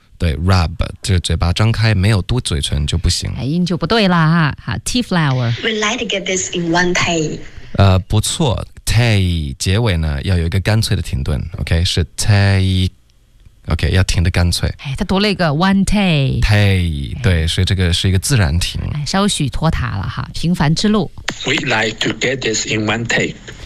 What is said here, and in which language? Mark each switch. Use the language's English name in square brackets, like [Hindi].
[Chinese] 对 rub 这嘴巴张开没有嘟嘴唇就不行音就不对了哈好 tea flower [English] We'd like to get this in one take [Chinese] 不错Take 结尾呢要有一个干脆的停顿 ，OK 是 take，OK、okay, 要停的干脆。哎，他读了一个 one take。 Take 对，所以这个是一个自然停。哎，稍许拖沓了哈，平凡之路。 [English] We like to get this in one take.